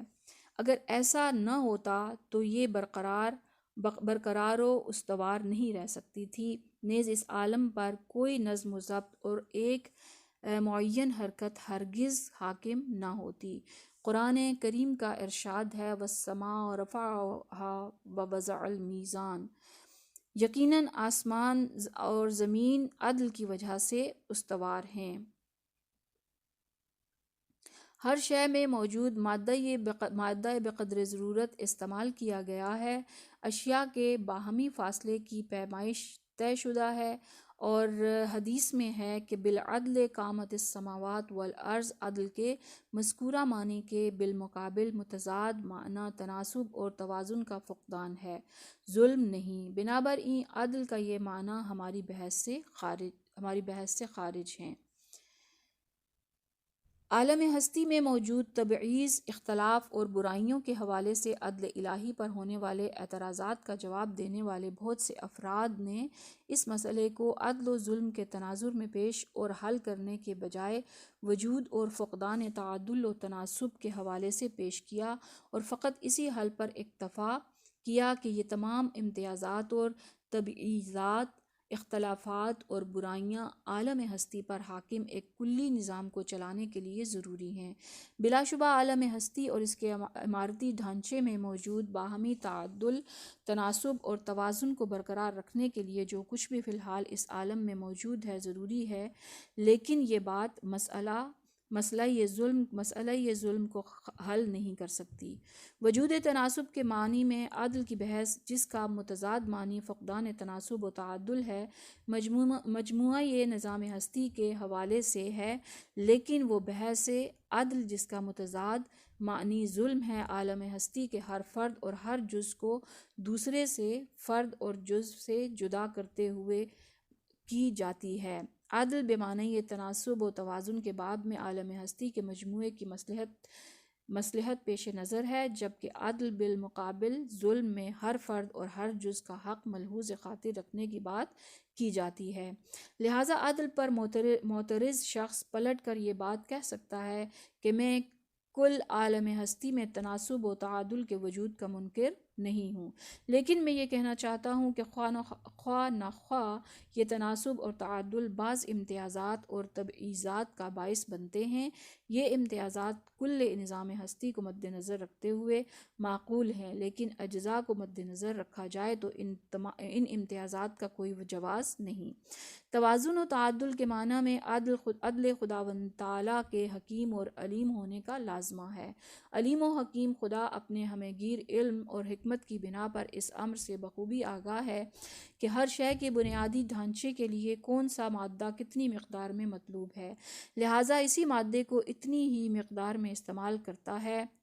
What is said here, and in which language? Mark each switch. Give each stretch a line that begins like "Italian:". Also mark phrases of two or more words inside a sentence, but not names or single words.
Urdu: اگر ایسا نہ ہوتا تو یہ برقرار و استوار نہیں رہ سکتی تھی۔ نیز اس عالم پر کوئی نظم و ضبط اور ایک معین حرکت ہرگز حاکم نہ ہوتی۔ قرآن کریم کا ارشاد ہے
Arabic: وَالسَّمَاءَ رَفَعَهَا وَوَضَعَ الْمِيزَانَ،
Urdu: یقیناً آسمان اور زمین عدل کی وجہ سے استوار ہیں۔ ہر شے میں موجود مادہ بقدر ضرورت استعمال کیا گیا ہے، اشیاء کے باہمی فاصلے کی پیمائش طے شدہ ہے، اور حدیث میں ہے کہ
Arabic: بالعدل قامت السماوات والارض،
Urdu: عدل کے مذکورہ معنی کے بالمقابل متضاد معنی تناسب اور توازن کا فقدان ہے، ظلم نہیں۔ بنابراین عدل کا یہ معنی ہماری بحث سے خارج ہیں۔ عالم ہستی میں موجود تبعیض، اختلاف اور برائیوں کے حوالے سے عدل الہی پر ہونے والے اعتراضات کا جواب دینے والے بہت سے افراد نے اس مسئلے کو عدل و ظلم کے تناظر میں پیش اور حل کرنے کے بجائے وجود اور فقدان تعادل و تناسب کے حوالے سے پیش کیا، اور فقط اسی حل پر اکتفا کیا کہ یہ تمام امتیازات اور تبعیضات، اختلافات اور برائیاں عالم ہستی پر حاکم ایک کلی نظام کو چلانے کے لیے ضروری ہیں۔ بلا شبہ عالم ہستی اور اس کے عمارتی ڈھانچے میں موجود باہمی تعادل، تناسب اور توازن کو برقرار رکھنے کے لیے جو کچھ بھی فی الحال اس عالم میں موجود ہے ضروری ہے، لیکن یہ بات مسئلہ یہ ظلم کو حل نہیں کر سکتی۔ وجود تناسب کے معنی میں عدل کی بحث، جس کا متضاد معنی فقدان تناسب و تعادل ہے، مجموعہ یہ نظام ہستی کے حوالے سے ہے، لیکن وہ بحث عدل جس کا متضاد معنی ظلم ہے، عالم ہستی کے ہر فرد اور ہر جز کو دوسرے سے، فرد اور جز سے جدا کرتے ہوئے کی جاتی ہے۔ عدل بمعنی تناسب و توازن کے باب میں عالم ہستی کے مجموعے کی مصلحت پیش نظر ہے، جبکہ عدل بالمقابل ظلم میں ہر فرد اور ہر جز کا حق ملحوظ خاطر رکھنے کی بات کی جاتی ہے۔ لہٰذا عدل پر معترض شخص پلٹ کر یہ بات کہہ سکتا ہے کہ میں کل عالم ہستی میں تناسب و تعادل کے وجود کا منکر نہیں ہوں، لیکن میں یہ کہنا چاہتا ہوں کہ خواہ نخواہ یہ تناسب اور تعادل بعض امتیازات اور تبعیضات کا باعث بنتے ہیں۔ یہ امتیازات کل نظام ہستی کو مد نظر رکھتے ہوئے معقول ہیں، لیکن اجزاء کو مد نظر رکھا جائے تو ان امتیازات کا کوئی جواز نہیں۔ توازن و تعادل کے معنی میں عدل خداوند تعالیٰ کے حکیم اور علیم ہونے کا لازمہ ہے۔ علیم و حکیم خدا اپنے ہمہ گیر علم اور حکمت کی بنا پر اس امر سے بخوبی آگاہ ہے کہ ہر شے کے بنیادی ڈھانچے کے لیے کون سا مادہ کتنی مقدار میں مطلوب ہے، لہٰذا اسی مادے کو اتنی ہی مقدار میں استعمال کرتا ہے۔